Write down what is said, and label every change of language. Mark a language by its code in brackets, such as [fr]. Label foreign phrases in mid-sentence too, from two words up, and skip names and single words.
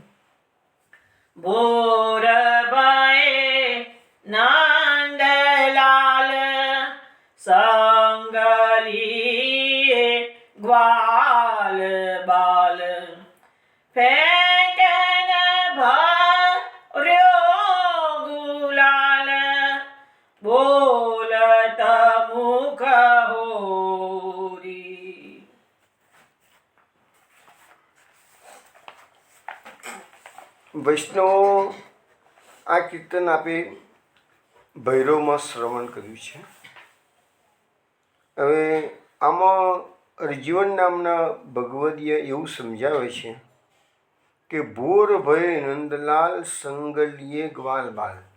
[bra] बोर भये नंदलाल संगली ग्वाल बाल फेंकन भर्यो गुलाल बोलत मुख होरी. [gu] વૈષ્ણવો, આ કીર્તન આપે ભૈરવમાં શ્રવણ કર્યું છે. હવે આમાં અર્જીવન નામના ભગવદીય એવું સમજાવે છે કે [bra] भोर भय नंदलाल संगलीए ग्वाल बाल.